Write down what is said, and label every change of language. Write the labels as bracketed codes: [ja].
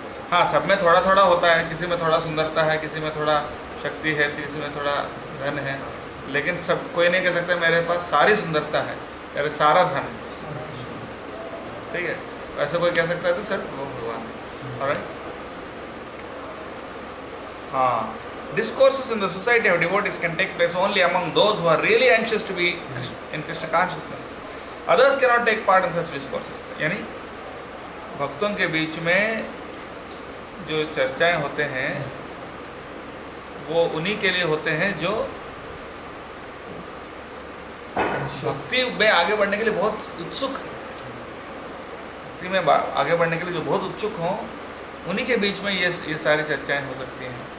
[hi] हाँ, सब में थोड़ा थोड़ा होता है, किसी में थोड़ा सुंदरता है, किसी में थोड़ा शक्ति है, किसी में थोड़ा धन है, लेकिन सब कोई नहीं कह सकता मेरे पास सारी सुंदरता है, मेरे सारा धन है। ठीक है, ऐसा कोई कह सकता है तो सिर्फ वो भगवान। ऑलराइट। [en] हाँ, discourses in the society of devotees can take place only among those who are really anxious to be in Krishna consciousness. Others cannot take part in such discourses. [hi] यानी भक्तों के बीच में जो चर्चाएं होते हैं वो उन्हीं के लिए होते हैं जो भक्ति में आगे बढ़ने के लिए बहुत उत्सुक, भक्ति में आगे बढ़ने के लिए जो बहुत उत्सुक हों, उन्हीं के बीच में ये सारी चर्चाएं हो सकती हैं।